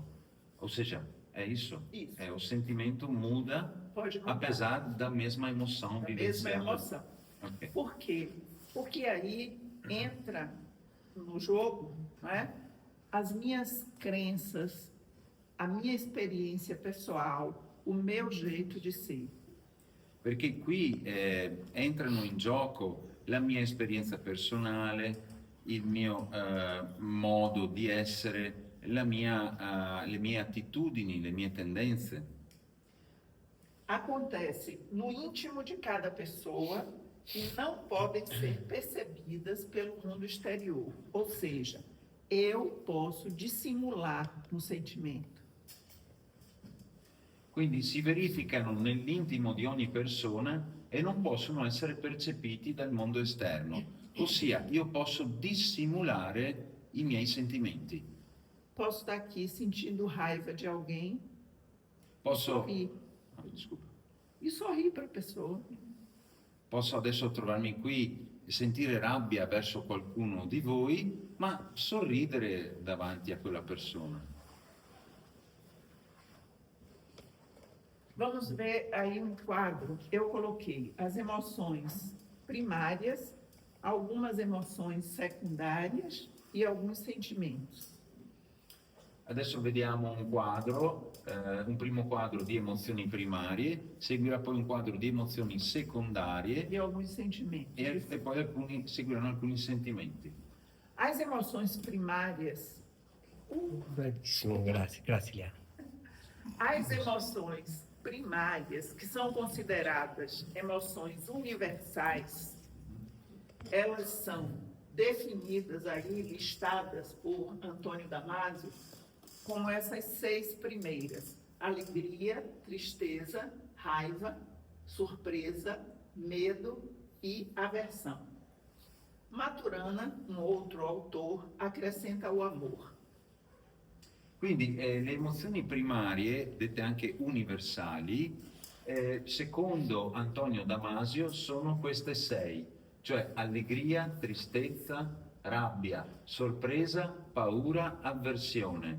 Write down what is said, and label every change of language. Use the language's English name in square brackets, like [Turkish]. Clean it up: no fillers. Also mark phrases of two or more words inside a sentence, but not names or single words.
[Portuguese] Ou seja, é isso? Isso. O sentimento muda Pode mudar. apesar da mesma emoção A mesma vivenciada. emoção. Ok. Por quê? Porque aí entra no jogo, né, as minhas crenças, a minha experiência pessoal, o meu jeito de ser. [Italian] Perché qui entrano in gioco la mia esperienza personale, il mio modo di essere, le mie attitudini, le mie tendenze. [Portuguese] Acontece no íntimo de cada pessoa e não podem ser percebidas pelo mundo exterior. Ou seja, eu posso dissimular um sentimento. [Italian] Quindi si verificano nell'intimo di ogni persona e non possono essere percepiti dal mondo esterno. Ossia, io posso dissimulare i miei sentimenti. [Portuguese] Posso estar aqui sentindo raiva de alguém Posso, sorrir. Scusa. E sorrir para a pessoa. [Italian] Posso adesso trovarmi qui e sentire rabbia verso qualcuno di voi, ma sorridere davanti a quella persona. [Portuguese] Vamos ver aí um quadro. Eu coloquei as emoções primárias, algumas emoções secundárias e alguns sentimentos. [Italian] Adesso vediamo un quadro, un primo quadro di emozioni primarie, seguirà poi un quadro di emozioni secondarie [Portuguese] E alguns sentimentos. [Italian] e poi seguiranno alcuni sentimenti. [Portuguese] As emoções primárias, [Italian] Bravissimo, grazie, grazie Liana. [Portuguese] as emoções primárias, que são consideradas emoções universais, elas são definidas aí, listadas por Antônio Damasio, como essas 6 primeiras: alegria, tristeza, raiva, surpresa, medo e aversão. Maturana, um outro autor, acrescenta o amor. [Italian] Quindi le emozioni primarie, dette anche universali, secondo Antonio Damasio sono queste 6, cioè allegria, tristezza, rabbia, sorpresa, paura, avversione.